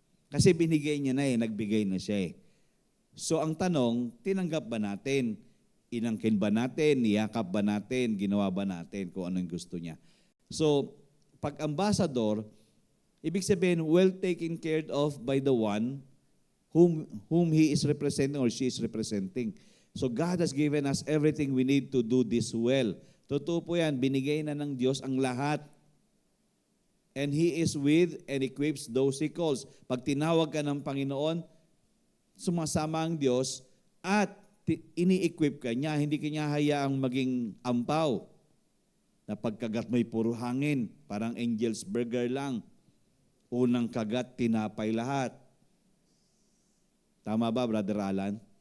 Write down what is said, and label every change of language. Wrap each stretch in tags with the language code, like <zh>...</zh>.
<tl>Kasi binigay niya na nagbigay na siya eh. So ang tanong, tinanggap ba natin? Inangkin ba natin? Niyakap ba natin? Ginawa ba natin kung anong gusto niya?</tl> <en>So,</en> <tl>pag ambassador, ibig sabihin,</tl> <en>well taken care of by the one whom he is representing or she is representing. So God has given us everything we need to do this well.</en> <tl>Totoo po yan, binigay na ng Diyos ang lahat.</tl> <en>And He is with and equips those He calls.</en> <tl>Pag tinawag ka ng Panginoon, sumasama ang Diyos at ini-equip ka niya, hindi ka niya hayaang maging ampaw. Na pagkagat mo'y puro hangin, parang Angel's Burger lang. Unang kagat, tinapay lahat. Tama ba, Brother Alan?</tl>